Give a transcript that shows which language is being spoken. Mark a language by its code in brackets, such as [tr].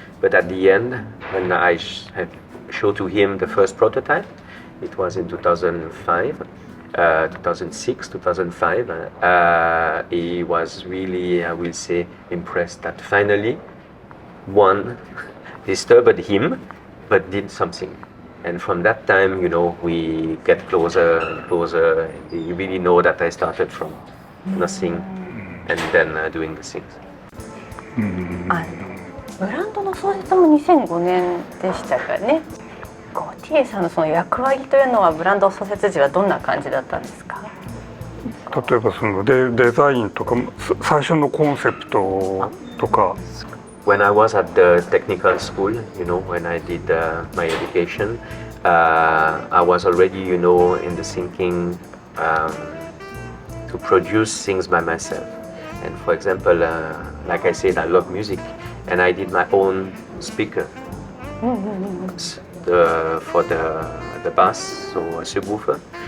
[en] But at the end, when I showed to him the first prototype, it was in 2005, 2006, 2005, he was really, I will say, impressed that finally one disturbed him, but did something. And from that time, we get closer and closer. And you really know that I started from nothing and then doing the things. [ja] ブランドの創設も2005年でしたかね。ゴティエさんのその役割というのはブランド創設時はどんな感じだったんですか？例えばそのデザインとか最初のコンセプトとか。 [en] When I was at the technical school, when I did my education, I was already, in the thinking to produce things by myself. And for example, like I said, I love music, and I did my own speaker for the bass, so a subwoofer.